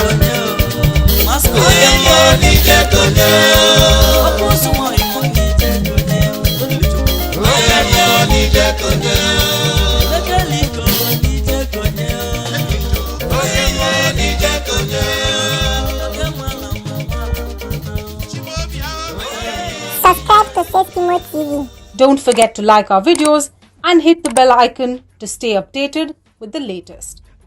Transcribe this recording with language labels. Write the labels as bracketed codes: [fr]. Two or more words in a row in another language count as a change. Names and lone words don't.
[ig] konye o. Masco. Onye ihe n'ije konye o. Ọkụ nsọ nwa Igbo n'ije konye o. Onye ihe n'ije konye o. Emeka Eliko n'ije konye o. Onye ihe n'ije konye o. Oke mara mma, mara mma. [en] Subscribe to Safety Mode T V. Don't forget to like our videos and hit the bell icon to stay updated with the latest.